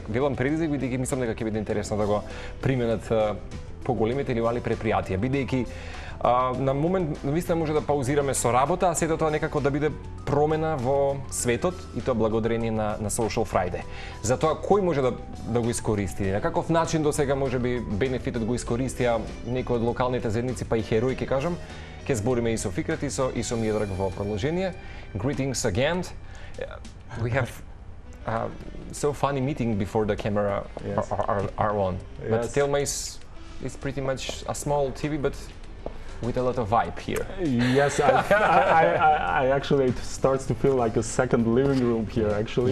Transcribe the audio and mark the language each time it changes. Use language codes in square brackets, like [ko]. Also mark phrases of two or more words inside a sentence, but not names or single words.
[mk] Велам предизвик бидејќи мислам дека ќе биде интересно да го применат поголемите или мали предпријатија, бидејќи на момент навистина може да паузираме со работа, а сето тоа некако да биде промена во светот и тоа благодарение на Social Friday. Затоа кој може да го искористи? На каков начин до сега можеби бенефитот го искористија некои од локалните заедници, па и херои ќе кажам. Ќе збориме и со Фикрет и со Миодраг во продолжение. [en] Greetings again. We have so funny meeting before the camera are on. Yes. But Telma is pretty much a small TV, but with a lot of vibe here. Yes, I actually, it starts to feel like a second living room here, actually.